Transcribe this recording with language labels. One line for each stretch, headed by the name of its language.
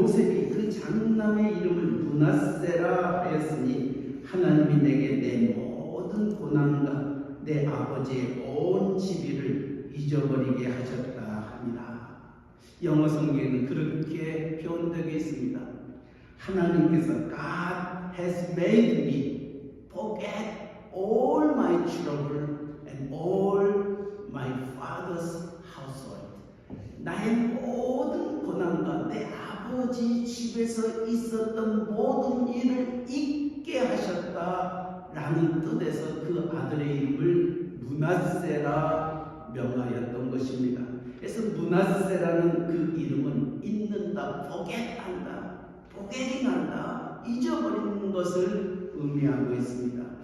Korean: 요셉이 그 장남의 이름을 므낫세라 하였으니 하나님이 내게 내 모든 고난과 내 아버지의 온 지위를 잊어버리게 하셨다 합니다. 영어 성경에는 그렇게 표현되어 있습니다. 하나님께서
English: God has made me forget all my trouble and all my father's household.
Korean: 나의 모든 고난과 내 아버지 집에서 있었던 모든 일을 잊게 하셨다라는 뜻에서 그 아들의 이름을 므낫세라 명하였던 것입니다. 그래서 므낫세라는 그 이름은 잊는다, forget한다, forgetting한다, 잊어버리는 것을 의미하고 있습니다.